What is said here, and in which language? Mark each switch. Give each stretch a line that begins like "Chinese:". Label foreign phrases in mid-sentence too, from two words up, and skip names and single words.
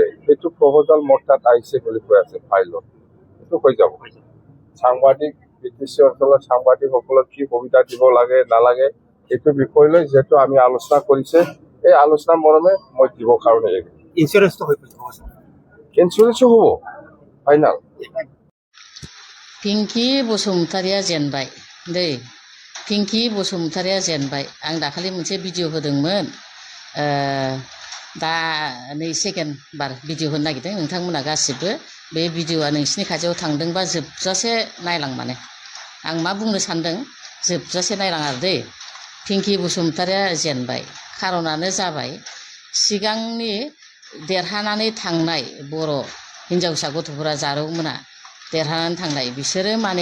Assamese: সেইটো প্ৰপ'জাল মোৰ তাত আহিছে বুলি কৈ আছে ফাইলত সেইটো হৈ যাব সাংবাদিক BTC অঞ্চলত সাংবাদিকসকলক কি সুবিধা দিব লাগে নালাগে এইটো বিষয় লৈ যেহেতু আমি আলোচনা কৰিছে এই আলোচনা মৰ্মে মই দিব কাৰণে ইঞ্চুৰেঞ্চটো হ'ব ফাইনাল
Bodo: पिंकि बसुमतारिया जेनबाय दै पिंकि बसुमतारिया जेनबाय आं दाखालि मोनसे भिडिअ होदोंमोन दा नै सेकेन्ड बार भिडिअ होनो नागिरदों नोंथांमोना गासिबो बे भिडिअआ नोंसिनि खाथियाव थांदोंबा जोबजासे नायलां माने आं मा बुंनो सानदों जोबजासे नायलां आरो दै पिंकि बसुमतारिया जेनबाय खारनानो जाबाय सिगांनि देरहानानै थांनाय बर' हिनजावसा गथ'फोरा जारौमोना देरहानानै थांनाय बिसोरो माने